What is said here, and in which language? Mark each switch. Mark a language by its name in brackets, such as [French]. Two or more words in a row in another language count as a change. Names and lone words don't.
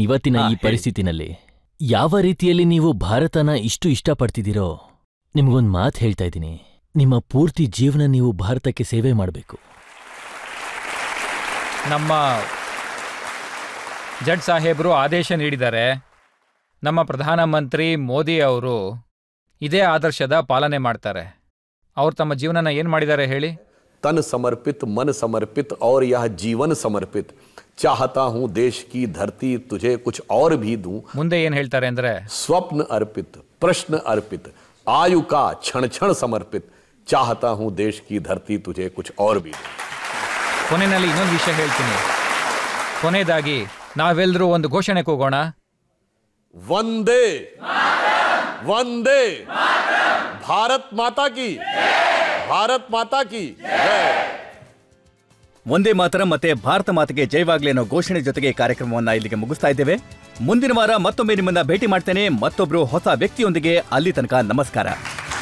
[Kannada] ಇವತ್ತಿನ ಈ ಪರಿಸ್ಥಿತಿನಲ್ಲಿ ಯಾವ ರೀತಿಯಲ್ಲಿ ನೀವು ಭಾರತನ ಇಷ್ಟು ಇಷ್ಟಪಡ್ತಿದ್ದೀರೋ, ನಿಮ್ಗೊಂದು ಮಾತು ಹೇಳ್ತಾ ಇದ್ದೀನಿ, ನಿಮ್ಮ ಪೂರ್ತಿ ಜೀವನ ನೀವು ಭಾರತಕ್ಕೆ ಸೇವೆ ಮಾಡಬೇಕು. ನಮ್ಮ ಜಡ್ಜ್ ಸಾಹೇಬರು ಆದೇಶ ನೀಡಿದ್ದಾರೆ. ನಮ್ಮ ಪ್ರಧಾನಮಂತ್ರಿ ಮೋದಿ ಅವರು ಇದೇ ಆದರ್ಶದ ಪಾಲನೆ ಮಾಡ್ತಾರೆ. ಅವ್ರು ತಮ್ಮ ಜೀವನನ ಏನು ಮಾಡಿದ್ದಾರೆ ಹೇಳಿ? [Hindi] तन समर्पित, मन समर्पित और यह जीवन समर्पित। चाहता हूं देश की धरती तुझे कुछ और भी दूं। [Kannada] ಮುಂದೆ ಏನ್ ಹೇಳ್ತಾರೆ ಅಂದ್ರೆ, [Hindi] स्वप्न अर्पित, प्रश्न अर्पित, आयु का क्षण क्षण समर्पित। चाहता हूं देश की धरती तुझे कुछ और भी दूं। [Kannada] ಕೊನೆಯಲ್ಲಿ ಇನ್ನೊಂದು ವಿಷಯ ಹೇಳ್ತೀನಿ. ಕೊನೆಯದಾಗಿ ನಾವೆಲ್ಲರೂ ಒಂದು ಘೋಷಣೆ ಕೂಗೋಣ. [Hindi] वंदे वंदे भारत माता की, भारत माता की जय. [Kannada] ಒಂದೇ ಮಾತರ ಮತ್ತೆ ಭಾರತ ಮಾತೆಗೆ ಜಯವಾಗ್ಲಿ ಅನ್ನೋ ಘೋಷಣೆ ಜೊತೆಗೆ ಕಾರ್ಯಕ್ರಮವನ್ನ ಇಲ್ಲಿಗೆ ಮುಗಿಸ್ತಾ ಇದ್ದೇವೆ. ಮುಂದಿನ ವಾರ ಮತ್ತೊಮ್ಮೆ ನಿಮ್ಮನ್ನ ಭೇಟಿ ಮಾಡ್ತೇನೆ ಮತ್ತೊಬ್ರು ಹೊಸ ವ್ಯಕ್ತಿಯೊಂದಿಗೆ. ಅಲ್ಲಿ ತನಕ ನಮಸ್ಕಾರ.